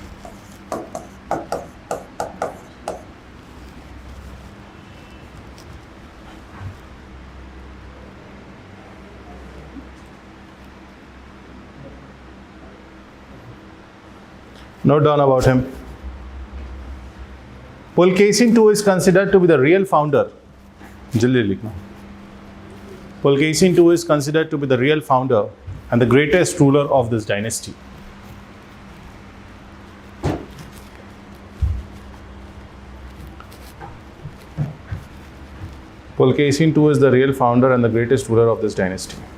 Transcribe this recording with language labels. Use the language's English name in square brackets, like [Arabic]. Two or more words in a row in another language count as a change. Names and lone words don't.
[English] Note down about him. Pulkesin II is considered to be the real founder. [Hindi] जल्दी लिखना. [English] Pulkesin II is considered to be the real founder and the greatest ruler of this dynasty. Pulkesin II is the real founder and the greatest ruler of this dynasty.